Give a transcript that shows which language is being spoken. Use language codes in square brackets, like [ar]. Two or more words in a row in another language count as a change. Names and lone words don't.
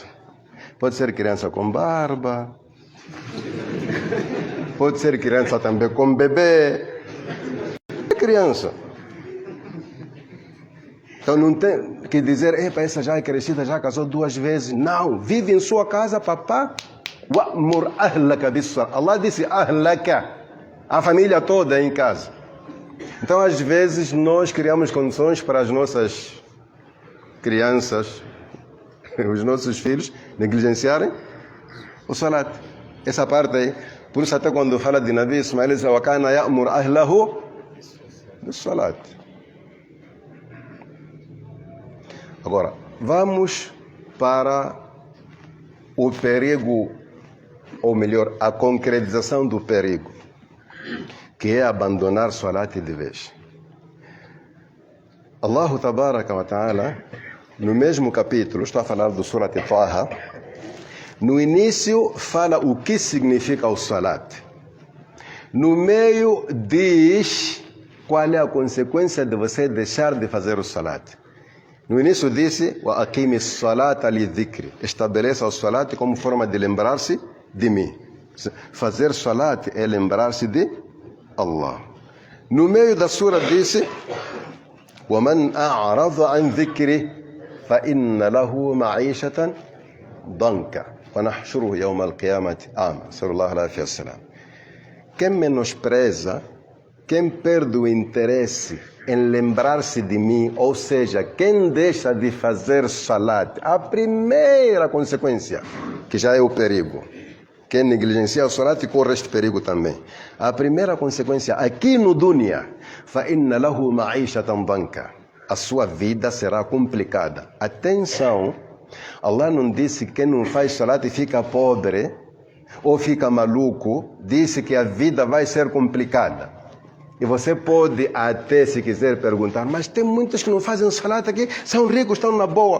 [pt] Pode ser criança com barba, pode ser criança também com bebê. É criança. Então não tem que dizer, essa já é crescida, já casou 2 vezes. Não, vive em sua casa, papá. [ar] وأمر أهلك بالصلاة. [pt] Allah disse ahlaka, a família toda em casa. Então, às vezes, nós criamos condições para as nossas crianças, os nossos filhos, negligenciarem o salat. Essa parte aí. Por isso, até quando fala de Nabi Ismael, diz, [ar] وكان يأمر أهله بالصلاة. [pt] Agora, vamos para o perigo, ou melhor, a concretização do perigo, que é abandonar salat de vez. [ar] الله تبارك وتعالى, [pt] no mesmo capítulo, estou a falar do Surat Taha, no início fala o que significa o salat. No meio diz qual é a consequência de você deixar de fazer o salat. No início disse, [ar] وأقم الصلاة لذكري. [pt] Estabeleça o salat como forma de lembrar-se de mim. Fazer salat é lembrar-se de Allah. No meio da sura disse, [ar] وَمَنْ أَعْرَضَ عَنْ ذِكْرِ فَإِنَّ لَهُ مَعِيشَةً ضَنْكَ وَنَحْشُرُهُ يَوْمَ الْقِيَامَةِ أَعْمَى. صلى الله عليه وسلم. [pt] Quem menospreza, quem perde o interesse em lembrar-se de mim, ou seja, quem deixa de fazer salat, a primeira consequência, que já é o perigo. Quem negligencia o salat corre este perigo também. A primeira consequência, aqui no dunya, [ar] فَإِنَّ لَهُ مَعِيشَةً ضَنْكَ. [pt] A sua vida será complicada. Atenção, Allah não disse que quem não faz salat fica pobre, ou fica maluco, disse que a vida vai ser complicada. E você pode até, se quiser, perguntar, mas tem muitos que não fazem salat aqui, são ricos, estão na boa.